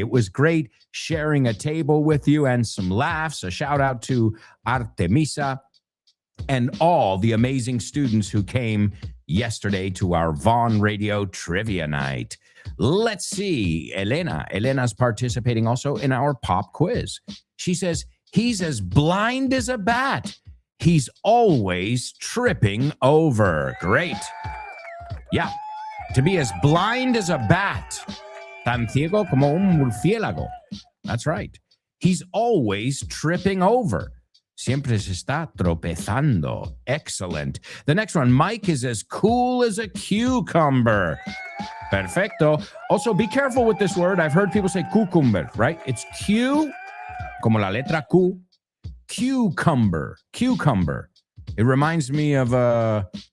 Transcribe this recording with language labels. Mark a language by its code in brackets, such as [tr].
[en] It was great sharing a table with you and some laughs. A shout out to Artemisa and all the amazing students who came yesterday to our Vaughn Radio Trivia Night. Let's see. Elena's participating also in our pop quiz. She says, he's as blind as a bat. He's always tripping over. Great. Yeah. To be as blind as a bat. [es] Tan ciego como un murciélago. [en] That's right. He's always tripping over. [es] Siempre se está tropezando. [en] Excellent. The next one, Mike is as cool as a cucumber. Perfecto. Also, be careful with this word. I've heard people say cucumber, right? It's Q, [es] como la letra Q. [en] Cucumber. It reminds me of a